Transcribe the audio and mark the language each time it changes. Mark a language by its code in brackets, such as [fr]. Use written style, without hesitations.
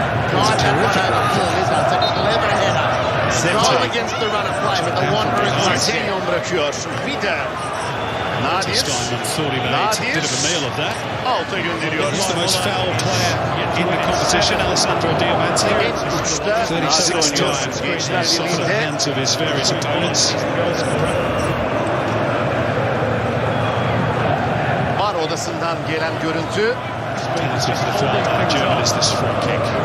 [en] Drive that one over Paul Izzo. It's a clever header. Goal against the run of play, but the Wanderers [tr] Sesenyon bırakıyor. Vida. Nadir. [en] Steinman thought he made a bit of a meal of that. [tr] Alta gönderiyor. [en] He's the most foul player in the competition, Alessandro Diamante. 36 times he's suffered at the hands of his various opponents. [tr] Var odasından gelen görüntü. [en] Penalty for the foul by Germany is this free kick.